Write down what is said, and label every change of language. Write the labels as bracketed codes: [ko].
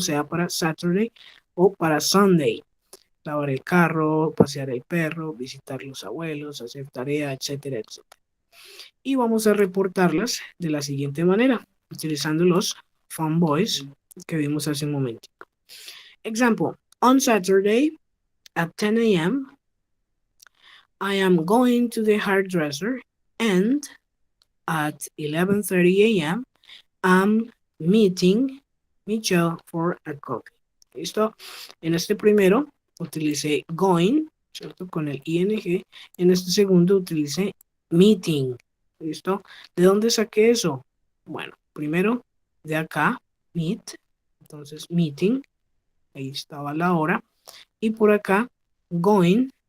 [es] Sea para Saturday o para Sunday. Lavar el carro, pasear el perro, visitar los abuelos, hacer tarea, etcétera, etcétera. Y vamos a reportarlas de la siguiente manera, utilizando los fun boys que vimos hace un momento. [en] Example, on Saturday at 10 a.m., I am going to the hairdresser, and at 11:30 a.m., I'm meeting Michelle for a coffee. [es] ¿Listo? En este primero utilicé going, ¿cierto? Con el ing. En este segundo utilicé meeting. ¿Listo? ¿De dónde saqué eso? Bueno, primero de acá, meet. Entonces, meeting. Ahí estaba la hora. Y por acá, going.